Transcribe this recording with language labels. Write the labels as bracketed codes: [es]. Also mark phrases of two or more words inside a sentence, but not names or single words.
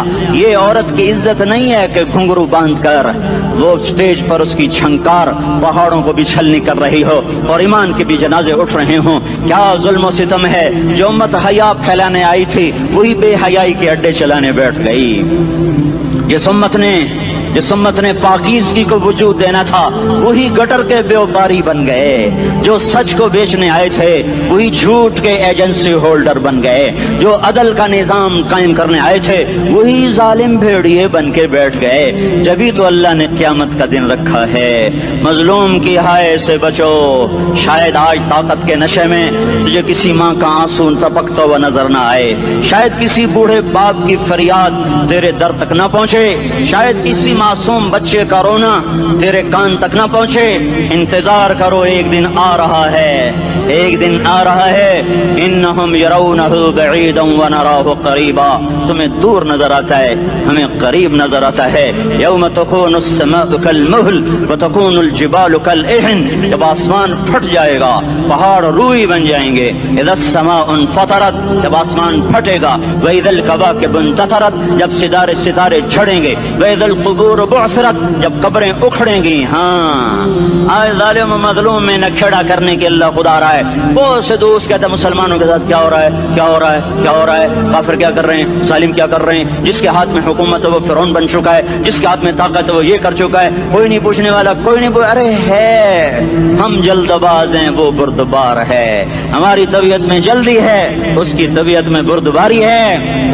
[ur] یہ عورت کی عزت نہیں ہے کہ گھنگرو باندھ کر وہ اسٹیج پر اس کی چھنکار پہاڑوں کو بھی چھلنی کر رہی ہو اور ایمان کے بھی جنازے اٹھ رہے ہوں. کیا ظلم و ستم ہے. جو امت حیا پھیلانے آئی تھی وہی بے حیائی کے اڈے چلانے بیٹھ گئی. جس امت نے جس امت نے پاکیزگی کو وجود دینا تھا وہی گٹر کے بیوپاری بن گئے، جو سچ کو بیچنے آئے تھے وہی جھوٹ کے [en] agency holder [ur] بن گئے، جو عدل کا نظام قائم کرنے آئے تھے وہی ظالم بھیڑیے بن کے بیٹھ گئے. جبھی تو اللہ نے قیامت کا دن رکھا ہے۔ مظلوم کی ہائے سے بچو، شاید آج طاقت کے نشے میں تجھے کسی ماں کا آنسو ٹپکتا ہوا نظر نہ آئے، شاید کسی بوڑھے باپ کی فریاد تیرے در تک نہ پہنچے، شاید کسی معصوم بچے کا رونا تیرے کان تک نہ پہنچے. انتظار کرو، ایک دن آ رہا ہے، ایک دن آ رہا ہے. [ar] إنهم يرونه بعيدا ونراه قريبا, [ur] تمہیں دور نظر آتا ہے، ہمیں قریب نظر آتا ہے. [ar] يوم تكون السماء كالمهل وتكون الجبال كالعهن, [ur] جب آسمان پھٹ جائے گا پہاڑ روئی بن جائیں گے. [ar] إذا السماء انفطرت, [ur] جب آسمان پھٹے گا. [ar] وإذا الكواكب انتثرت, [ur] جب ستارے ستارے جھڑیں گے. [ar] وإذا القبور بعثرت, [ur] جب قبریں اکھڑیں گی. ہاں، آج ظالم مظلوم میں نکھیڑا کرنے کے اللہ خدا آ رہا ہے. بہت سے دوست کہتے ہیں مسلمانوں کے ساتھ کیا ہو رہا ہے، کیا ہو رہا ہے، کیا ہو رہا ہے، کافر کیا کر رہے ہیں، سالم کیا کر رہے ہیں، جس کے ہاتھ میں حکومت ہے وہ فرعون بن چکا ہے، جس کے ہاتھ میں طاقت ہے وہ یہ کر چکا ہے، کوئی نہیں پوچھنے والا، کوئی نہیں ارے ہے، ہم جلدباز ہیں وہ بردبار ہے، ہماری طبیعت میں جلدی ہے اس کی طبیعت میں بردباری ہے.